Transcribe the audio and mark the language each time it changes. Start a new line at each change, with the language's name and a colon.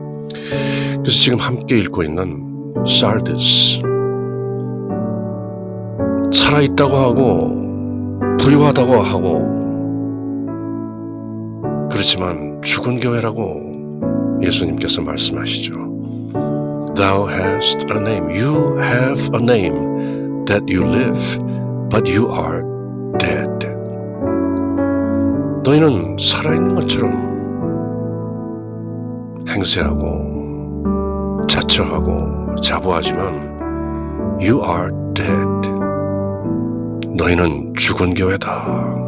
Korean: 그래서 지금 함께 읽고 있는 사르디스, 살아있다고 하고 부유하다고 하고 그렇지만 죽은 교회라고 예수님께서 말씀하시죠.
English: Thou hast a name, you have a name that you live, but you are dead.
Korean: 너희는 살아있는 것처럼 행세하고 자처하고 자부하지만
English: You are dead.
Korean: 너희는 죽은 교회다.